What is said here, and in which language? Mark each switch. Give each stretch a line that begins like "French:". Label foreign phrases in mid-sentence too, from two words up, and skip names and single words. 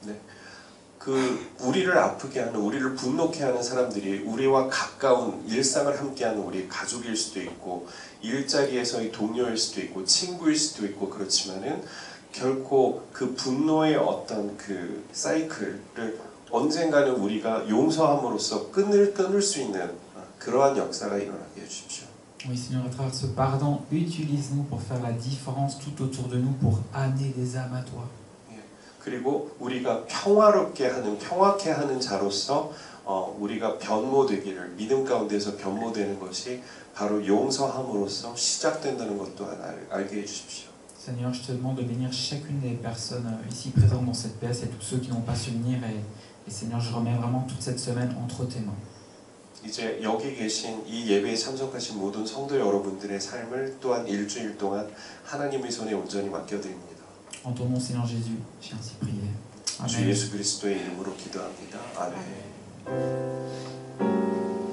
Korean: 그 우리를 아프게 하는, 우리를 분노케 하는 사람들이 우리와 가까운 일상을 함께하는 우리 가족일 수도 있고 일자리에서의 동료일 수도 있고 친구일 수도 있고 그렇지만은 결코 그 분노의 어떤 그 사이클을 언젠가는 우리가 용서함으로써 끊을 수 있는 그러한 역사가 일어나게 해주십시오.
French: Oui, Seigneur, à travers ce pardon, utilise-nous pour faire la différence tout autour de nous, pour amener des âmes à toi.
Korean: 그리고 우리가 평화롭게 하는, 평화케 하는 자로서 우리가 변모되기를, 믿음 가운데서 변모되는 것이 바로 용서함으로써 시작된다는 것 또한 알게 해주십시오.
French: Seigneur, je te demande de bénir chacune des personnes ici présentes dans cette pièce et tous ceux qui n'ont pas su venir. Et Seigneur, je remets vraiment toute cette semaine entre tes mains.
Korean: 이제 여기 계신 이 예배에 참석하신 모든 성도 여러분들의 삶을 또한 일주일 동안 하나님의 손에 온전히 맡겨드립니다.
French: En ton nom, Seigneur Jésus, j'ai ainsi prié.
Korean: 주
French: Amen.
Korean: 예수 그리스도의 이름으로 기도합니다. 아멘.